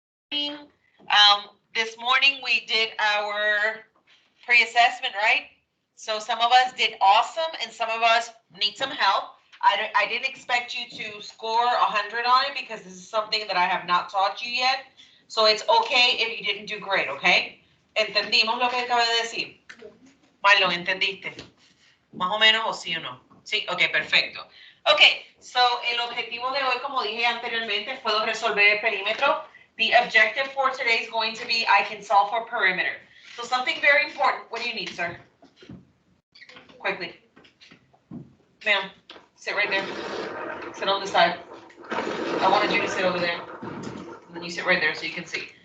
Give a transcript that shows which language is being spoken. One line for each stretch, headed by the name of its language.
English: This morning we did our pre-assessment, right? So some of us did awesome and some of us need some help. I didn't expect you to score 100 on it because this is something that I have not taught you yet. So it's okay if you didn't do great, okay?
Spanish: ¿Entendimos lo que acabo de decir? Marlon, ¿entendiste? Más o menos, o sí o no. Sí, ok, perfecto. Ok, so el objetivo de hoy, como dije anteriormente, fue resolver el perímetro.
English: The objective for today is going to be I can solve for perimeter. So something very important. What do you need, sir? Quickly. Ma'am, sit right there. Sit on the side. I wanted you to sit over there. And then you sit right there so you can see.